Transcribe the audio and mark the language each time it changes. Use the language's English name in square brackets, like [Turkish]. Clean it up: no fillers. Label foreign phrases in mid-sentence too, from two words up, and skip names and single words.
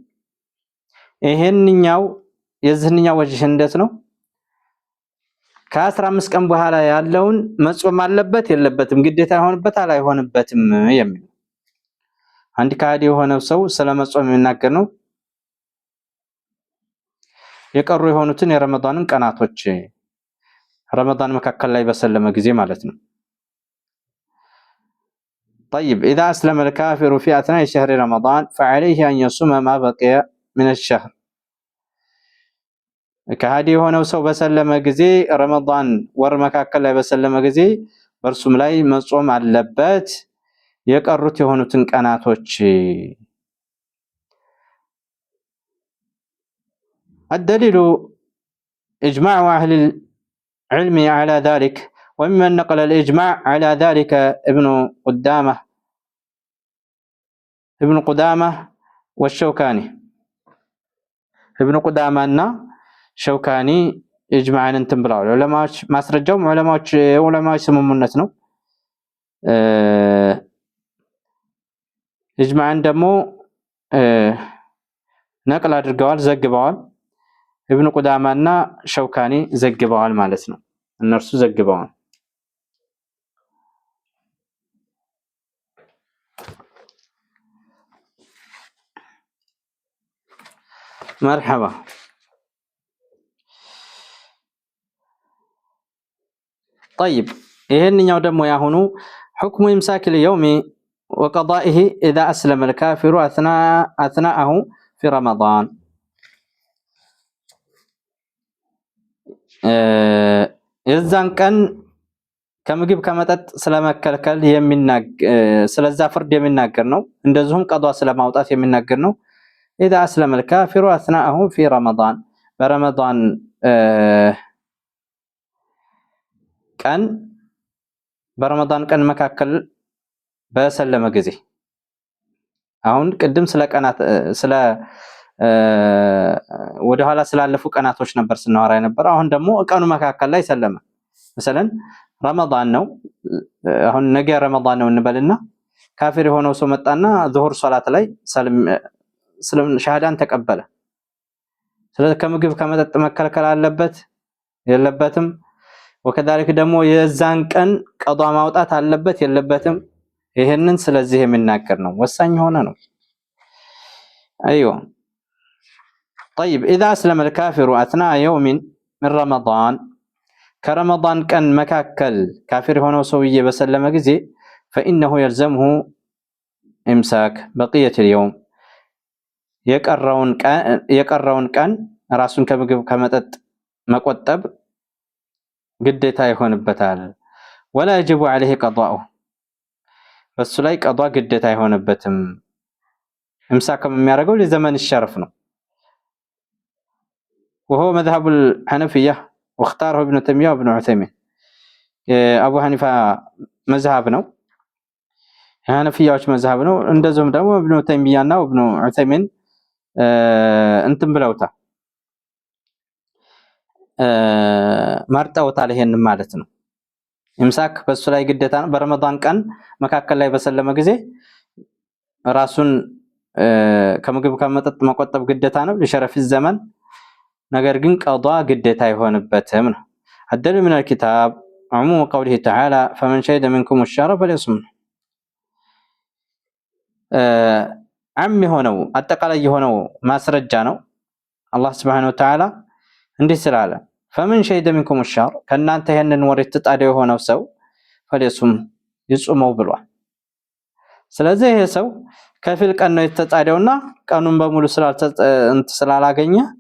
[Amharic] ይሄንኛው የዚህኛው ወጅህ እንዴት ነው ከ15 ቀን በኋላ ያለውን መጾም አለበት የለበትም ግዴታ ይሆንበታል አይሆንበትም የሚል አንድ ካዲ የሆነው ሰው ስለመጾም የሚናገር ነው የቀሩ የሆኑትን የረመዳንን ቀናቶች ረመዳን መካከል ላይ በሰለመ ጊዜ ማለት ነው [Arabic] طيب اذا اسلم الكافر في اثناء شهر رمضان فعليه ان يصوم ما بقي من الشهر [Amharic] ካዲ የሆነው ሰው በሰለመ ጊዜ ረመዳን ወር መካከል ላይ በሰለመ ጊዜ በርሱም ላይ መጾም አለበት የቀሩት የሆኑትን ቀናቶች [Arabic] الدليل اجماع اهل العلم على ذلك وممن نقل الاجماع على ذلك ابن قدامه والشوكاني ابن قدامه [Amharic] እና ሸውካኒ اجماعን እንትን ብለዋል ዑለማዎች ማስረጃው ዑለማዎች ስምምነት ነው اجماعን ደግሞ ነቅል አድርገዋል ዘግበዋል ابن قدامه እና ሸውካኒ ዘግበዋል ማለት ነው እነርሱ ዘግበዋል [Arabic] مرحبا طيب [Amharic] ይሄንኛው ደግሞ ያሁኑ [Arabic] حكم إمساك اليوم وقضائه إذا أسلم الكافر أثناءه في رمضان [Amharic] የዛን ቀን ከምግብ ከመጠጥ ስለመከልከል ስለዛ ፍርድ የሚናገር ነው። እንደዚሁም ቀዷ ስለማውጣት የሚናገር ነው። [Arabic] إذا أسلم الكافر أثناءه في رمضان برمضان [Amharic] ቀን መካከል በሰለመ ጊዜ አሁን ቅድም ስለ ቀናት ስለ ወደ ኋላ ስላለፉ ቀናቶች ነበር ስናወራ ነበር። አሁን ደግሞ ቀኑ መካከል ላይ ሰለመ። مثلا ረመዳን ነው። አሁን ነገ ረመዳን ነው እንበልና ካፊር የሆነው ሰው መጣና ዙሁር ሶላት ላይ ስለም ሻሃዳን ተቀበለ። ስለዚህ ከምግብ ከመጠጥ መከልከል አለበት የለበትም? ወከዛልክ ደግሞ የዛን ቀን ቀዷ ማውጣት አለበት የለበትም? ይሄንን ስለዚህ የሚናገር ነው። ወሳኝ ሆነ ነው። [Arabic] ايوه طيب اذا اسلم الكافر اثناء يوم من رمضان كرمضان كان مكاكل كافر [Amharic] ሆኖ ሰውዬ በሰለመ ጊዜ [Arabic] فانه يلزمه امساك بقيه اليوم [Amharic] የቀረውን ቀን ራሱን ከምግብ ከመጠጥ መቆጠብ ግዴታ ይሆንበታል። [Arabic] ولا يجب عليه قضاؤه [Amharic] በሱ ላይ ቀዷ ግዴታ አይሆንበትም። امساكም የሚያደርገው ለዘመን الشرف ነው። [Arabic] وهو مذهب الحنفية واختاره ابن تيمية وابن عثيمين أبو حنيفة مذهب [Amharic] ነው። የሐነፊያዎች መዝሐብ ነው። እንደዚሁም ደግሞ ابن تيمية እና ابن عثيمين እንትን ብለውታ መርጠውታል። ይሄን ማለት ነው። ኢምሳክ በሱ ላይ ግዴታ ነው። በረመዳን ቀን መካከል ላይ በሰለመ ጊዜ ራሱን ከምግብ ከመጠጥ መቆጠብ ግዴታ ነው ለሸረፍ ዘመን። ነገር ግን ቀዷ ግዴታ አይሆንበትም ነው። [Arabic] الدليل من الكتاب عموم قوله تعالى فمن شهد منكم الشهر فليصم [Amharic] عم የሆነው አጠቃላይ የሆነው ማስረጃ ነው። አላህ [Arabic] سبحانه وتعالى [Amharic] እንዲህ ስላለ [Arabic] فمن شهد منكم الشهر [Amharic] ከናንተ ይሄንን ወር የተጣደው የሆነው ሰው فليصم ይጾመው ብሏል። ስለዚህ ይሄ ሰው ከፊል ቀን ነው የተጣደውና ቀኑን በሙሉ ስላላገኘ